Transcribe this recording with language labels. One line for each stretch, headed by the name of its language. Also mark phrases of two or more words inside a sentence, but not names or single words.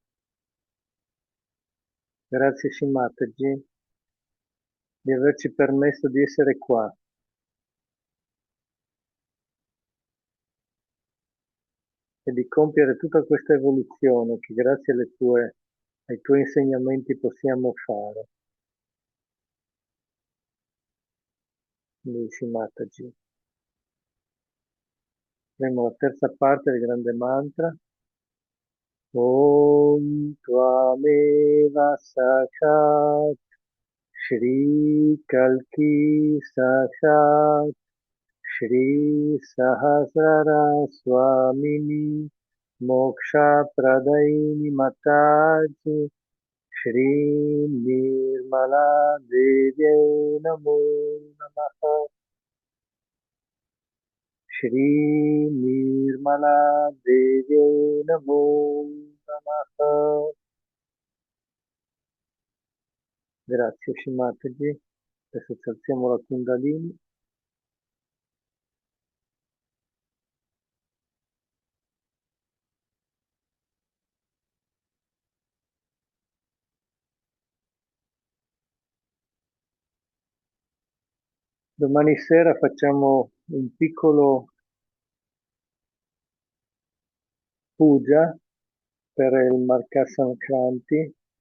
Italian: Grazie Sri Mataji di averci permesso di essere qua e di compiere tutta questa evoluzione che grazie ai tuoi insegnamenti possiamo fare. Dici Mataji. Avremo la terza parte del grande mantra.
Sanskrit: ॐ त्वमेव साक्षात् श्री कल्कि साक्षात् श्री सहस्रार स्वामिनी मोक्ष प्रदायिनी माताजी श्री निर्मला देवी नमो नमः श्री निर्मला देवी नमो नमः.
Italian: Grazie Shimataji. Adesso ci alziamo la Kundalini. Domani sera facciamo un piccolo puja per il Marca Sankranti.